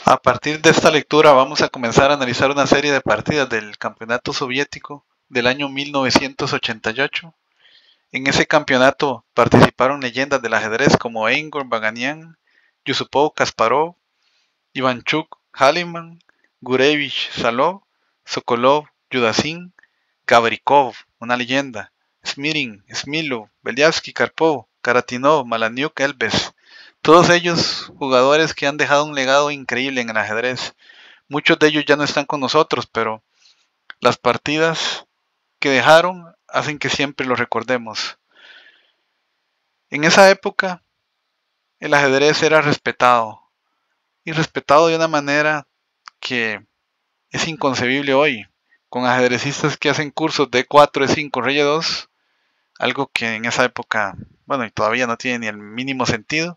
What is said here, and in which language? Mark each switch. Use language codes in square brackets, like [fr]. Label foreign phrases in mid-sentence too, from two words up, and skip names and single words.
[es] A partir de esta lectura vamos a comenzar a analizar una serie de partidas del Campeonato Soviético del año 1988. En ese campeonato participaron leyendas del ajedrez como Igor Baganian, Yusupov Kasparov, Ivanchuk Haliman, Gurevich Salov, Sokolov Yudasin, Gavrikov, una leyenda, Smirin, Smilov, Beliavsky Karpov, Karatinov, Malaniuk Elbes. Todos ellos jugadores que han dejado un legado increíble en el ajedrez. Muchos de ellos ya no están con nosotros, pero las partidas que dejaron hacen que siempre los recordemos. En esa época, el ajedrez era respetado, y respetado de una manera que es inconcebible hoy, con ajedrecistas que hacen cursos de 4, de 5, rey de 2, algo que en esa época, bueno, y todavía no tiene ni el mínimo sentido.